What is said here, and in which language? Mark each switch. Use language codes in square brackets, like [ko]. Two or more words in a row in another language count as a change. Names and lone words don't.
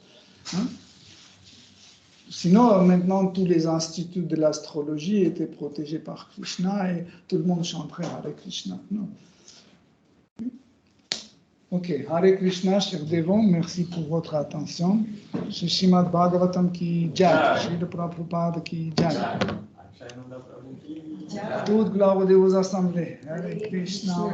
[fr] Hein? Sinon, maintenant, tous les instituts de l'astrologie étaient protégés par Krishna et tout le monde chanterait Hare Krishna. Non. Ok, [sa] Hare Krishna, [fr] chers dévots, merci pour votre attention. [hi] Shri Srimad Bhagavatam ki jai, Shri Prabhupada ki jai. [fr] Toute gloire de vos assemblées. [sa] Hare Krishna.